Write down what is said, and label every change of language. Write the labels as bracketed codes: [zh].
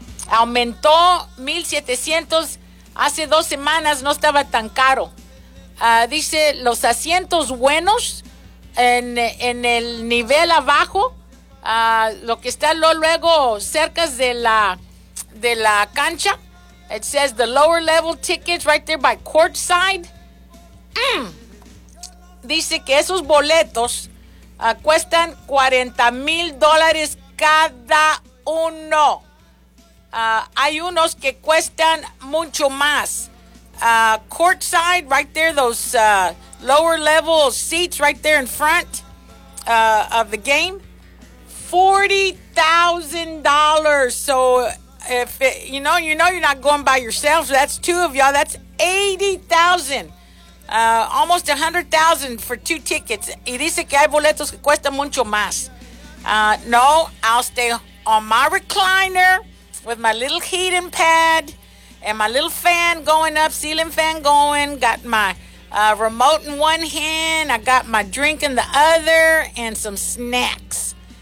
[es] Aumentó $1,700 hace 2 semanas, no estaba tan caro. Dice, los asientos buenos en el nivel abajo, lo que está luego cerca de la cancha. [en] It says the lower level tickets right there by courtside. [es] Dice que esos boletos cuestan $40,000 cada uno. Hay unos que cuestan mucho más. [en] Courtside right there, those lower level seats right there in front of the game. $40,000. So if it, you know you're not going by yourself, so that's two of y'all, that's $80,000, almost $100,000 for 2 tickets. [es] Y dice que hay boletos que cuestan mucho más. [en] No, I'll stay on my recliner with my little heating pad and my little fan going up, ceiling fan going, got my remote in one hand, I got my drink in the other, and some snacks.